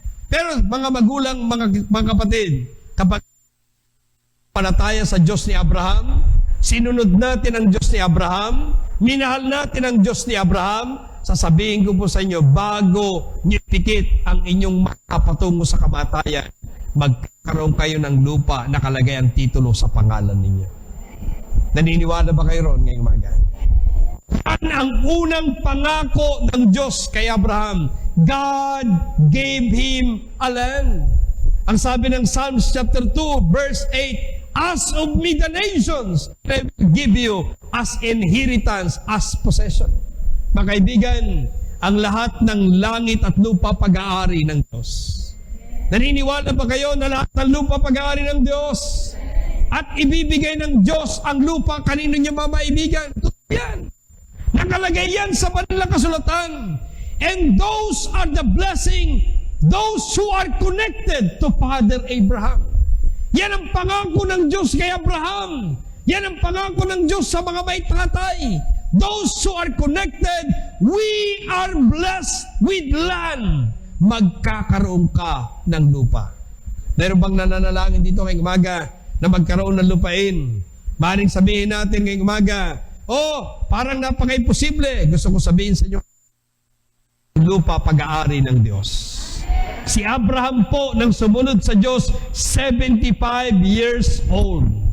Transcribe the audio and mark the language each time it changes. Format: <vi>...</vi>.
<tl>Pero mga magulang, mga kapatid, kapag panataya sa Diyos ni Abraham, sinunod natin ang Diyos ni Abraham, minahal natin ang Diyos ni Abraham, sasabihin ko po sa inyo, bago niyo pikit ang inyong makapatungo sa kamatayan, magkaroon kayo ng lupa nakalagay ang titulo sa pangalan ninyo. Naniniwala ba kayo ron ngayong umaga? Yan ang unang pangako ng Diyos kay Abraham.</tl> <en>God gave him a land.</en> <tl>Ang sabi ng</tl> <en>Psalms chapter 2, verse 8, as of me the nations, I will give you as inheritance, as possession.</en> <tl>Mga kaibigan, ang lahat ng langit at lupa pag-aari ng Diyos. Naniniwala ba kayo na lahat ng lupa pag-aari ng Diyos? At ibibigay ng Diyos ang lupa kanino niya mamaibigan? Yan. Nakalagay yan sa banal na kasulatan.</tl> <en>And those are the blessing, those who are connected to Father Abraham.</en> <tl>Yan ang pangako ng Diyos kay Abraham. Yan ang pangako ng Diyos sa mga may tatay.</tl> <en>Those who are connected, we are blessed with land.</en> <tl>Magkakaroon ka ng lupa. Meron bang nananalangin dito ngayong umaga na magkaroon ng lupain? Maring sabihin natin ngayong umaga, parang napaka-imposible. Gusto ko sabihin sa inyo, lupa pag-aari ng Diyos. Si Abraham po nang sumunod sa Diyos, 75 years old.</tl>